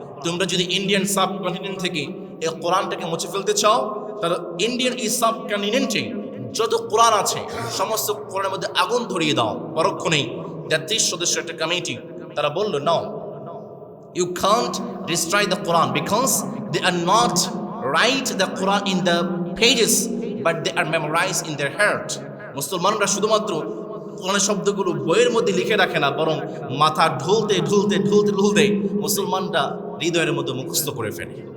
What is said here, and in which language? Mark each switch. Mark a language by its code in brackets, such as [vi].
[bn] তোমরা যদি Indian sub continent থেকে এই কোরআনটাকে মুছে ফেলতে চাও, তাহলে ইন্ডিয়ান এই সাব কন্টিনেন্টে যত কোরআন আছে সমস্ত কোরআনের মধ্যে আগুন ধরিয়ে দাও। পরক্ষণেই 33 সদস্যের একটা কমিটি তারা বলল, নাও, [en] you can't destroy the Quran because They are not write the Quran in the pages, but they are memorized in their heart. [bn] মুসলমানরা শুধুমাত্র কোরআনের শব্দগুলো বইয়ের মধ্যে লিখে রাখে না, বরং মাথা ঢুলতে ঢুলতে ঢুলতে ঢুলতে মুসলমানরা হৃদয়ের মধ্যে মুখস্থ করে ফেলে।